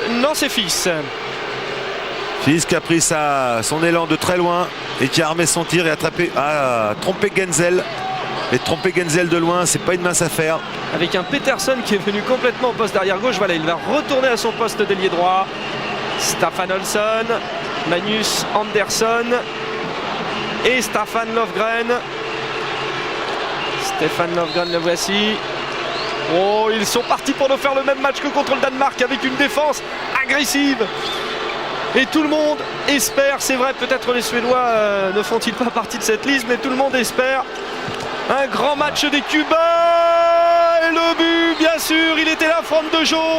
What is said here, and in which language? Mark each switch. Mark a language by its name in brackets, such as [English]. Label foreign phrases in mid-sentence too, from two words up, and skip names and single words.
[French] Non, c'est Fils. Fils qui a pris son élan de très loin et qui a armé son tir et a trompé Genzel. Et tromper Genzel de loin, c'est pas une mince affaire. Avec un Peterson qui est venu complètement au poste d'arrière gauche. Voilà, il va retourner à son poste d'ailier droit. Staffan Olsson, Magnus Andersson et Staffan Lofgren. Stefan Lofgren, le voici. Oh, ils sont partis pour nous faire le même match que contre le Danemark avec une défense agressive. Et tout le monde espère, c'est vrai, peut-être les Suédois ne font-ils pas partie de cette liste, mais tout le monde espère un grand match des Cubains. Et le but, bien sûr, il était là, Franck de Jong.